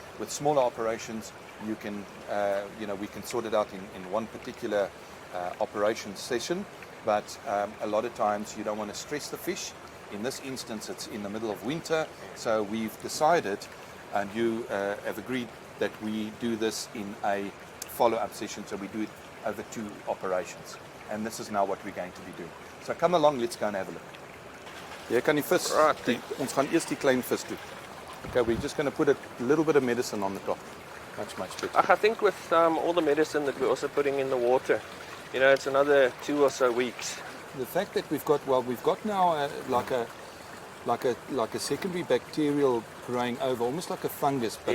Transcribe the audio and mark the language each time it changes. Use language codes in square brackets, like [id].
[en] With smaller operations, you can, we can sort it out in one particular operation session, but a lot of times you don't want to stress the fish. In this instance, it's in the middle of winter, so we've decided, and you have agreed, that we do this in a follow-up session, so we do it over 2 operations. And this is now what we're going to be doing. So come along, let's go and have a look. [af] Jy kan die vis, ons gaan eers die klein vis doen. [en] Okay, we're just going to put a little bit of medicine on the top. Much better. I think with all the medicine that we're also putting in the water, it's another 2 or so weeks. The fact that we've got now like a secondary bacterial growing over, almost like a fungus, but